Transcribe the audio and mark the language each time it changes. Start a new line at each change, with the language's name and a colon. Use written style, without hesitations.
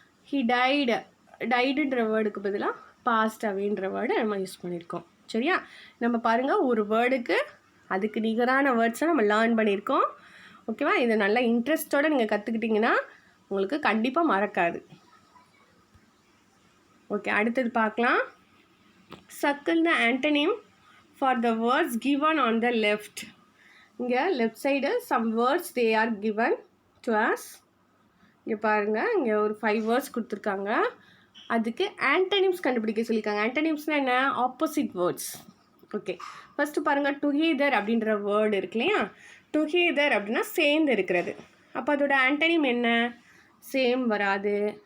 Tamil: He டைடுன்ற வேர்டுக்கு பதிலாக past அவேன்ற word நம்ம யூஸ் பண்ணியிருக்கோம். சரியா? நம்ம பாருங்கள், ஒரு வேர்டுக்கு அதுக்கு நிகரான வேர்ட்ஸை நம்ம லேர்ன் பண்ணியிருக்கோம். ஓகேவா? இதை நல்லா இன்ட்ரெஸ்ட்டோடு நீங்கள் கற்றுக்கிட்டிங்கன்னா உங்களுக்கு கண்டிப்பாக மறக்காது. ஓகே, அடுத்தது பார்க்கலாம்.
English: Circle the antonym for the words given on the left.
Tamil: இங்கே
English: Left side some words they are given to us.
Tamil: இங்கே பாருங்கள், இங்கே ஒரு 5 வேர்ட்ஸ் கொடுத்துருக்காங்க. அதுக்கு ஆன்டனிம்ஸ் கண்டுபிடிக்க சொல்லியிருக்காங்க. ஆன்டனிம்ஸ்னால் என்ன? Opposite words. ஓகே, ஃபஸ்ட்டு பாருங்கள், டுகெதர் அப்படின்ற வேர்டு இருக்கு இல்லையா? டுகெதர் அப்படின்னா சேர்ந்து இருக்கிறது. அப்போ அதோட ஆன்டனிம் என்ன? சேம் வராது.